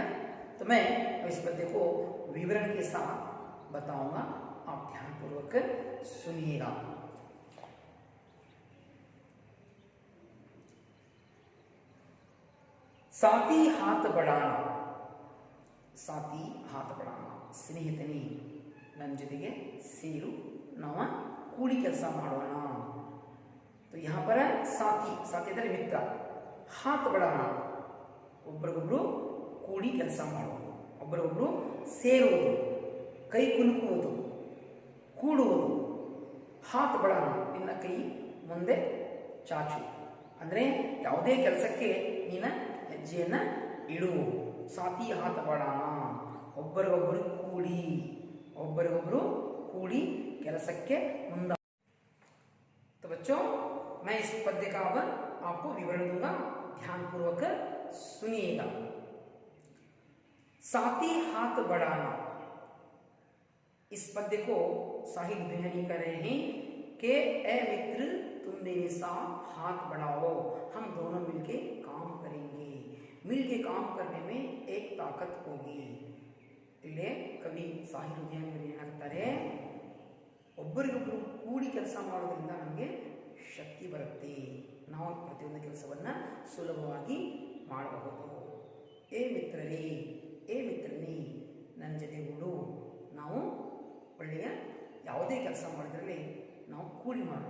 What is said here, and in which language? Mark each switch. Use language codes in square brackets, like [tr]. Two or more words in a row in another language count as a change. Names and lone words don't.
[hi] तो मैं इस पद्य को विवरण के साथ बताऊंगा, आप ध्यानपूर्वक सुनिएगा। साथी हाथ बढ़ाना, साथी हाथ बढ़ाना, [kn] ಸ್ನೇಹಿತನೇ ನನ್ನ ಜೊತೆಗೆ ಸೇರು, ನಾವು ಕೂಡಿ ಕೆಲಸ ಮಾಡೋಣ। [hi] तो यहाँ पर साथी, साथी [kn] ಅಂದರೆ ಮಿತ್ರ, [hi] हाथ बढ़ाना [kn] ಒಬ್ಬರಿಗೊಬ್ಬರು ಕೂಡಿ ಕೆಲಸ ಮಾಡೋದು, ಒಬ್ಬರಿಗೊಬ್ಬರು ಸೇರುವುದು, ಕೈ ಕುಲುಕುವುದು, ಕೂಡುವುದು। [hi] हाथ बढ़ाना [kn] ನಿನ್ನ ಕೈ ಮುಂದೆ ಚಾಚು, ಅಂದರೆ ಯಾವುದೇ ಕೆಲಸಕ್ಕೆ ನೀನ ಹೆಜ್ಜೆಯನ್ನು ಇಡು। [hi] साथी हाथ बढ़ाना [kn] ಒಬ್ಬರಿಗೊಬ್ಬರು ಕೂಡಿ ಕೆಲಸಕ್ಕೆ ಮುಂದ। [hi] तो बच्चों मैं इस पद्य का अब आपको विवरण दूंगा, ध्यानपूर्वक सुनिएगा। साथी हाथ बढ़ाना, इस पद्य को साहिल बिहारी कर रहे हैं कि ए मित्र तुम मेरे साथ हाथ बढ़ाओ, हम दोनों मिलके काम करेंगे। मिल के काम करने में एक ताकत होगी. [kn] ಇಲ್ಲೇ ಕವಿ ಸಾಹಿರ್ ಲುಧಿಯಾನ್ವಿ ಏನಾಗ್ತಾರೆ, ಒಬ್ಬರಿಗೊಬ್ಬರು ಕೂಡಿ ಕೆಲಸ ಮಾಡೋದ್ರಿಂದ ನಮಗೆ ಶಕ್ತಿ ಬರುತ್ತೆ, ನಾವು ಪ್ರತಿಯೊಂದು ಕೆಲಸವನ್ನು ಸುಲಭವಾಗಿ ಮಾಡಬಹುದು. ಏ ಮಿತ್ರರೇ, ಏ ಮಿತ್ರನೇ, ನನ್ನ ಜೊತೆಗಳು ನಾವು ಒಳ್ಳೆಯ ಯಾವುದೇ ಕೆಲಸ ಮಾಡಿದ್ರಲ್ಲಿ ನಾವು ಕೂಡಿ ಮಾಡೋಣ.